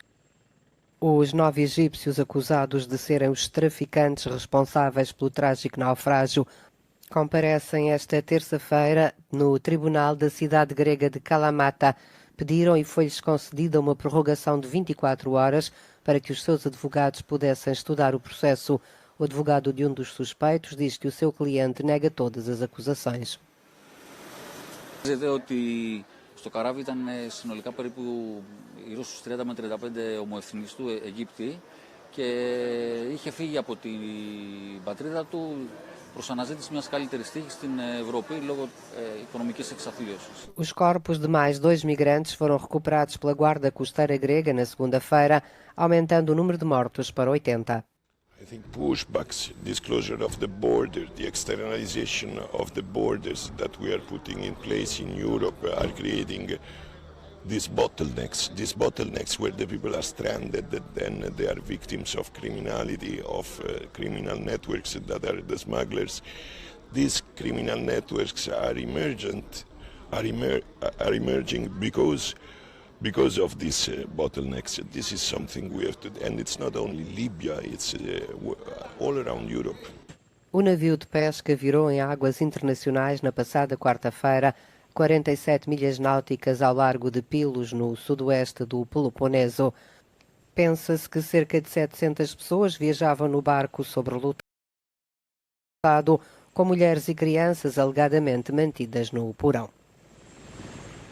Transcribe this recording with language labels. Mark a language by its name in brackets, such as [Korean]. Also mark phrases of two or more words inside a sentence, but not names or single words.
[Portuguese] Os 9 egípcios acusados de serem os traficantes responsáveis pelo trágico naufrágio comparecem esta terça-feira no tribunal da cidade grega de Kalamata. Pediram e foi-lhes concedida uma prorrogação de 24 horas para que os seus advogados pudessem estudar o processo. O advogado de um dos suspeitos diz que o seu cliente nega todas as acusações. [Greek] Στο καράβι ήταν συνολικά περίπου γύρω στους 30 με 35 ομοεθνείς του Αιγύπτιοι και είχε φύγει από την πατρίδα του προς αναζήτηση μιας καλύτερης τύχης στην Ευρώπη λόγω οικονομικής εξαθλίωσης. [Portuguese] Os corpos de mais 2 migrantes foram recuperados pela Guarda Costeira grega na segunda-feira, aumentando o número de mortos para 80. [English] I think pushbacks, disclosure of the border, the externalization of the borders that we are putting in place in Europe are creating these bottlenecks where the people are stranded, then they are victims of criminality, of criminal networks that are the smugglers. These criminal networks are emerging because of these bottlenecks. This is something we have to, and it's not only Libya, it's all around Europe. [Portuguese] O navio de pesca virou em águas internacionais na passada quarta-feira, 47 milhas náuticas ao largo de Pilos, no sudoeste do Peloponeso. Pensa-se que cerca de 700 pessoas viajavam no barco sobrelotado, com mulheres e crianças alegadamente mantidas no porão.